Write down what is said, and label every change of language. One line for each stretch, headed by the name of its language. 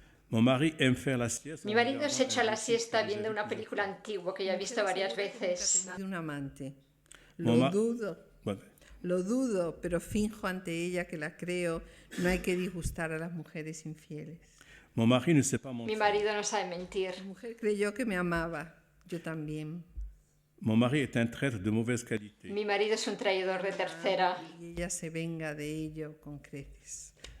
Spanish: Mi marido se echa la siesta viendo una película antigua que ya he visto varias veces. De un amante. Lo dudo, pero finjo ante ella que la creo. No hay que disgustar a las mujeres infieles. Mi marido no sabe mentir. La mujer creyó que me amaba. Yo también.
French: Mon mari est un traître de mauvaise qualité.
Spanish: Mi marido es un traidor de tercera. Y ella se venga de ello con creces.